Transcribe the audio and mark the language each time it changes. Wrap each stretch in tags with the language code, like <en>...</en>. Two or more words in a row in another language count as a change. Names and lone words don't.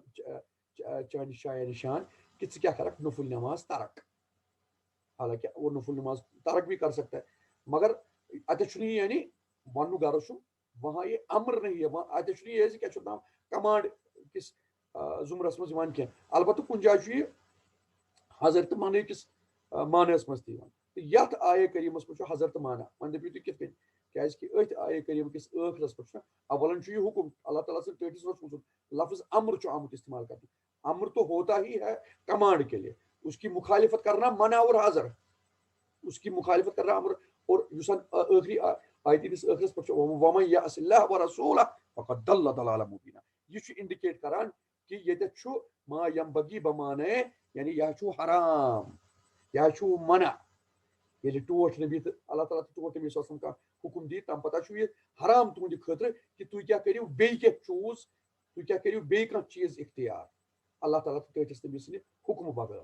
<ks>ژےٚ چانہِ شایہِ نِشان کہ ژٕ کیٛاہ کرکھ نفل نٮ۪ماز ترک</ks> <ur>حالانکہ وہ نفل نماز ترک بھی کر سکتا ہے</ur> <ks>مگر اتھ چھُنہٕ یعنی وننُک غرض چھُ</ks> <ur>وہاں یہ امر نہیں ہے</ur> <ks>اتھ چھُنہٕ یہِ کیٛاہ چھُ ناو کمانڈ کِس ضُمرس منٛز یِوان کینٛہہ البتہ کُنہِ جایہِ چھُ یہِ حضر تہٕ منع کِس معنیَس منٛز تہِ یِوان تہٕ یتھ آیے کریٖمس منٛز چھُ حضر تہٕ معنی وۄنۍ دٔپِو تُہۍ کِتھ کٔنۍ کیٛازِ کہِ أتھۍ آیے کریٖم کِس ٲخرس پٮ۪ٹھ چھُ اولن چھُ یہِ حُکم اللہ تعالیٰ سٕنٛدِ ٹٲٹھِس رسوٗل سُنٛد لفظ امر چھُ آمُت استعمال کرنہٕ</ks> <ur>امر تو ہوتا ہی ہے کمانڈ کے لیے اس کی مخالفت کرنا منع اور حضر اس کی مخالفت کرنا امر</ur> <ks>اور یُس ٲخری آیتہِ ہِنٛدِس ٲخرس پٮ۪ٹھ چھُ</ks> <ar>ومن یعص اللہ ورسولہ فقد ضل ضلالا مبینا.</ar> <ks>یہ چھُ انڈیکیٹ کران کہ ییٚتٮ۪تھ چھُ</ks> <ar>ما ینبغی بمانے</ar> <ks>یعنی یہ چھُ حرام یہ چھُ منع. ییٚلہِ ٹوٹھ نبی تہٕ اللہ تعالیٰ تہٕ ٹوٹھ نبی</ks> <ar>صلی اللہ علیہ وسلم</ar> <ks>کانٛہہ حکم دی تَمہِ پتہٕ چھُ یہِ حرام تُہنٛدِ خٲطرٕ کہِ تُہۍ کیٛاہ کٔرِو بیٚیہِ کینٛہہ چوٗز تُہۍ کیٛاہ کٔرِو بیٚیہِ کانٛہہ چیٖز اختیار اللہ تعالیٰ تہٕ ٹٲٹھِس نبی سٕنٛدِ حُکمہٕ بغٲر.</ks>